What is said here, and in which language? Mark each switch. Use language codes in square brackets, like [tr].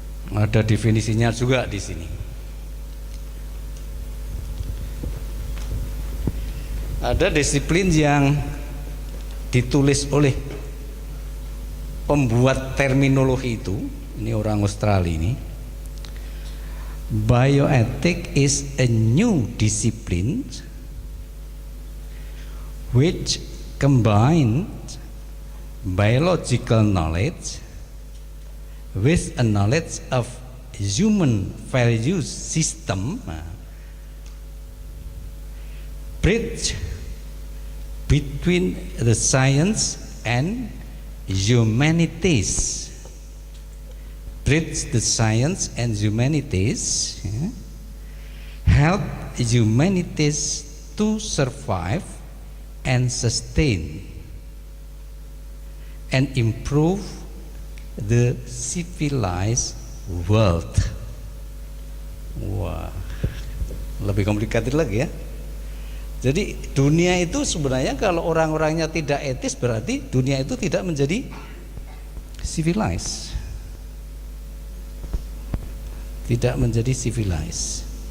[id] Ada definisinya juga di sini. Ada disiplin yang ditulis oleh pembuat terminologi itu, ini orang Australia ini. [en] Bioethics is a new discipline which combines biological knowledge with a knowledge of human value system, bridge between the science and humanities, bridge the science and humanities, help humanities to survive and sustain and improve the civilized world. [id] Wah, lebih komplikated lagi ya. Jadi dunia itu sebenarnya kalau orang-orangnya tidak etis, berarti dunia itu tidak menjadi civilized, tidak menjadi civilized.